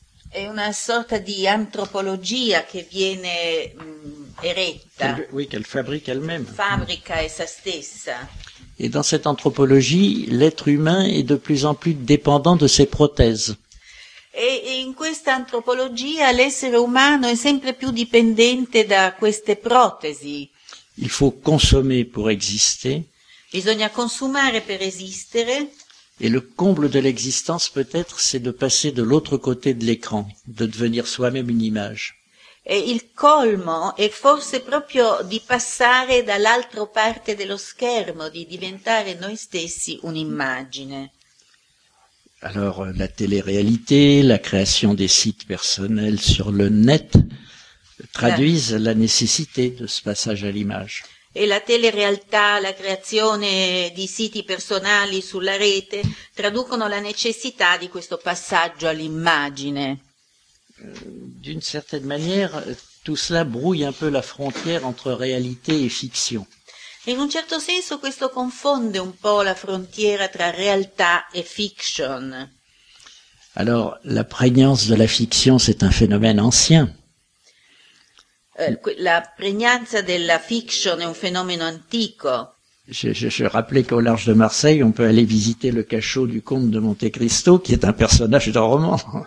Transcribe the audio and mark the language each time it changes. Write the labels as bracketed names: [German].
[Italian] È una sorta di antropologia che viene eretta. [French] Oui, qu'elle fabrique elle-même. [Italian] Fabrica essa stessa. [French] Et dans cette anthropologie, l'être humain est de plus en plus dépendant de ses prothèses. [Italian] Et in questa antropologia l'essere umano è sempre più dipendente da queste protesi. [French] Il faut consommer pour exister. [Italian] Bisogna consumare per esistere. [French] Et le comble de l'existence, peut-être, c'est de passer de l'autre côté de l'écran, de devenir soi-même une image. [Italian] Et il colmo è forse proprio di passare dall'altra parte dello schermo, di diventare noi stessi un'immagine. [French] Alors, la télé-réalité, la création des sites personnels sur le net traduisent la nécessité de ce passage à l'image. [Italian] E la telerealtà, la creazione di siti personali sulla rete traducono la necessità di questo passaggio all'immagine. [French] D'une certaine manière, tout cela brouille un peu la frontière entre réalité et fiction. [Italian] In un certo senso questo confonde un po' la frontiera tra realtà e fiction. [French] Alors, la prégnance de la fiction, c'est un phénomène ancien. [Italian] La pregnanza della fiction è un fenomeno antico. [French] Je rappelais qu'au large de Marseille, on peut aller visiter le cachot du comte de Monte Cristo, qui est un personnage d'un roman.